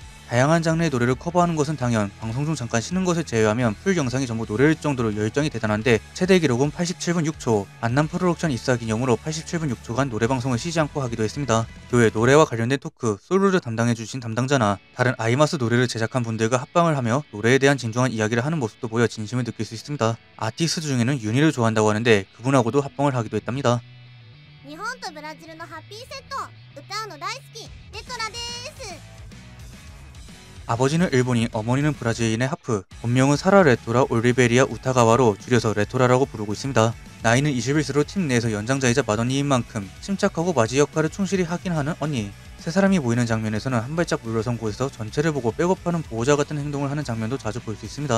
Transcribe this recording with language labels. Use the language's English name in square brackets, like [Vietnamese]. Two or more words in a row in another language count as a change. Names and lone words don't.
[Korean] 다양한 장르의 노래를 커버하는 것은 당연, 방송 중 잠깐 쉬는 것을 제외하면 풀 영상이 전부 노래일 정도로 열정이 대단한데 최대 기록은 87분 6초, 안남 프로덕션 입사 기념으로 87분 6초간 노래 방송을 쉬지 않고 하기도 했습니다. 그 외 노래와 관련된 토크, 솔로를 담당해주신 담당자나 다른 아이마스 노래를 제작한 분들과 합방을 하며 노래에 대한 진중한 이야기를 하는 모습도 보여 진심을 느낄 수 있습니다. 아티스트 중에는 윤희를 좋아한다고 하는데 그분하고도 합방을 하기도 했답니다. [Japanese] 日本とブラジルのハッピーセット歌うの大好きレトラです。 [Korean] 아버지는 일본인, 어머니는 브라질인의 하프. 본명은 사라 레토라 올리베리아 우타가와로 줄여서 레토라라고 부르고 있습니다. 나이는 21세로 팀 내에서 연장자이자 맏언니인 만큼 침착하고 맞이 역할을 충실히 하긴 하는 언니. 세 사람이 모이는 장면에서는 한 발짝 물러선 곳에서 전체를 보고 백업하는 보호자 같은 행동을 하는 장면도 자주 볼 수 있습니다.